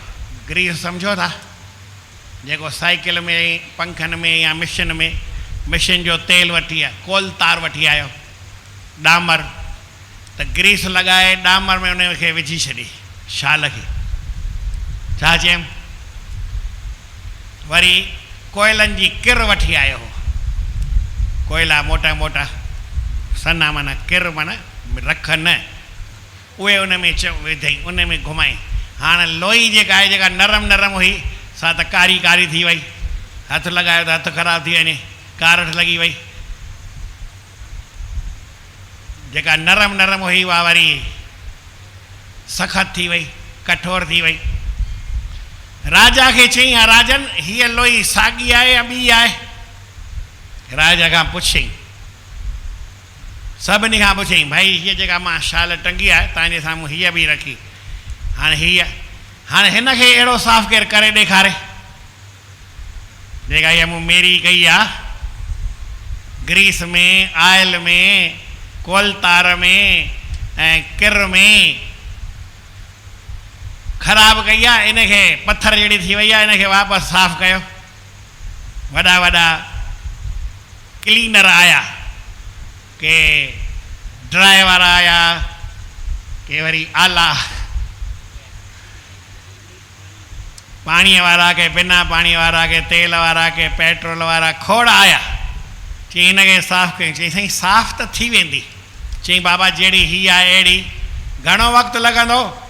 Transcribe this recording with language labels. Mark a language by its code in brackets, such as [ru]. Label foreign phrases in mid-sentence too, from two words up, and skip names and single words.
[sd] ग्रीस सम्झो था, जेको साइकिल में पंखनि में या मिशन जो तेल वठी आहे, कोल तार वठी आयो, डामर, त ग्रीस लॻाए डामर में उन खे विझी छॾी शाल खे, छा चयमि, वरी कोयलनि जी किर वठी आयो हो, कोयला मोटा मोटा सन्हा माना किर माना रख न, उहे उन में विधई, उन में घुमाई। हाणे लोई जेका आहे जेका नरम नरम हुई सा त कारी कारी थी वई, हथ लॻायो त हथु ख़राबु थी वञे, कारठ लॻी वई, जेका नरम नरम हुई उहा वरी सख़त थी वई, कठोर थी वई। राजा खे चई, राजन हीअ लोई साॻी आहे या ॿी आहे? राजा खां पुछई, सभिनी खां पुछई, भाई हीअ जेका मां शाल टंगी आहे तव्हांजे साम्हूं हीअ बि रखी, हाणे हिन खे अहिड़ो साफ़ु केरु करे ॾेखारे जेका हीअ मूं मेरी कई आहे, ग्रीस में, आयल में, कोल तार में ऐं किर में ख़राबु कई आहे, इनखे पथर जहिड़ी थी वई आहे, इनखे वापसि साफ़ु कयो। वॾा वॾा क्लीनर आया, के ड्राई वारा आया, के वरी आला पाणीअ वारा, के बिना पाणी वारा, के तेल वारा, के पेट्रोल वारा, खोड़ आया। चई हिनखे साफ़ु कयूं, चई साईं साफ़ु त थी वेंदी, चई बाबा जहिड़ी हीअ आहे अहिड़ी, घणो वक़्तु लॻंदो?